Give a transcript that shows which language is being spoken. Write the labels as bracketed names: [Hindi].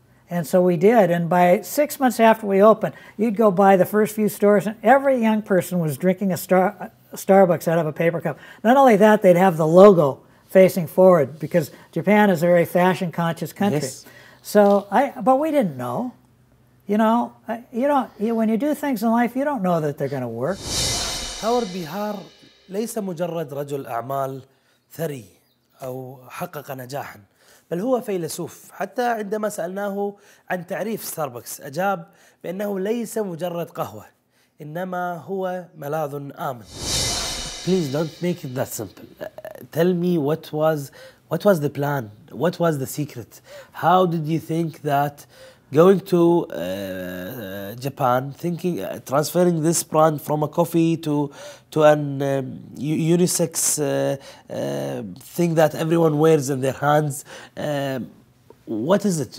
[English] And so we did, and by 6 months after we opened, you'd go by the first few stores, and every young person was drinking a Starbucks out of a paper cup. Not only that, they'd have the logo facing forward, because Japan is a very fashion-conscious country. Yes. So, but we didn't know. You know, when you do things in life, you don't know that they're going to work. [Arabic] هوارد بيهار ليس مجرد رجل أعمال ثري أو حقق نجاحاً، بل هو فيلسوف. حتى عندما سألناه عن تعريف ستاربكس أجاب بأنه ليس مجرد قهوة، إنما هو ملاذ آمن. [English] Please don't make it that simple. Tell me what was the plan? What was the secret? How did you think that going to Japan, transferring this brand from a coffee to an unisex thing that everyone wears in their hands, what is it?